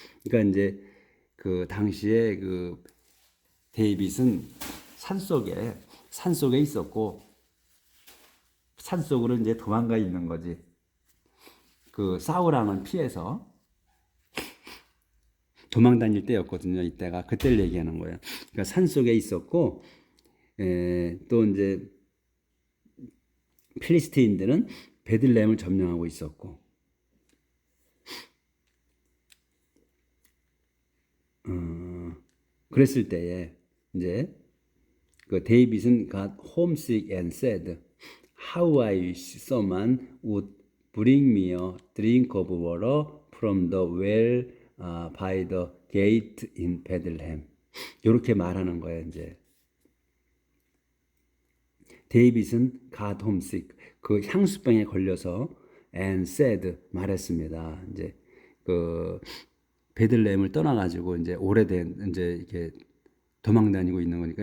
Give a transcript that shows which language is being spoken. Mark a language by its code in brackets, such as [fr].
[ko] 그러니까 이제 그 당시에 그 데이빗은 산 속에 있었고 산 속으로 이제 도망가 있는 거지. 그 사울왕을 피해서 도망 다닐 때였거든요. 이때가 그때를 얘기하는 거예요. 그러니까 산 속에 있었고 또 이제 필리스틴들은 베들레헴을 점령하고 있었고 그랬을 때에 이제 그 데이빗은 [en] got homesick and said, How I wish someone would bring me a drink of water from the well by the gate in Bethlehem. [ko] 이렇게 말하는 거예요. 이제 데이빗은 [en] got homesick [ko] 그 향수병에 걸려서 [en] and said [ko] 말했습니다. 이제 그 베들레헴을 떠나가지고 이제 오래된 이제 이렇게 도망 다니고 있는 거니까.